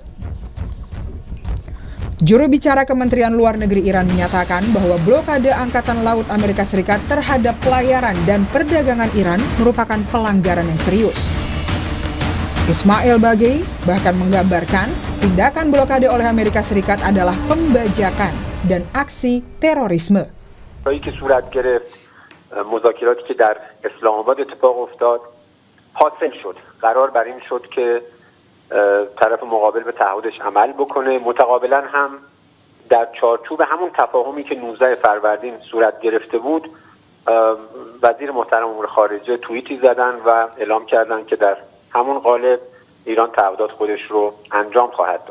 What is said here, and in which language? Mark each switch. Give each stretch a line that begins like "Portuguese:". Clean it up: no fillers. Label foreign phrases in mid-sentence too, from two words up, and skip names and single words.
Indonesian: Juru bicara Kementerian Luar Negeri Iran menyatakan bahwa blokade Angkatan Laut Amerika Serikat terhadap pelayaran dan perdagangan Iran merupakan pelanggaran yang serius. Ismail Bagei bahkan menggambarkan tindakan blokade oleh Amerika Serikat adalah pembajakan dan aksi terorisme.
Persian: مذاکراتی که در اسلام آباد اتفاق افتاد حاصل شد. قرار بر این شد که طرف مقابل به تعهدش عمل بکنه. متقابلا هم در چارچوب همون تفاهمی که 19 فروردین صورت گرفته بود وزیر محترم امور خارجه توییتی زدن و اعلام کردن که در همون قالب ایران تعهدات خودش رو انجام خواهد داد.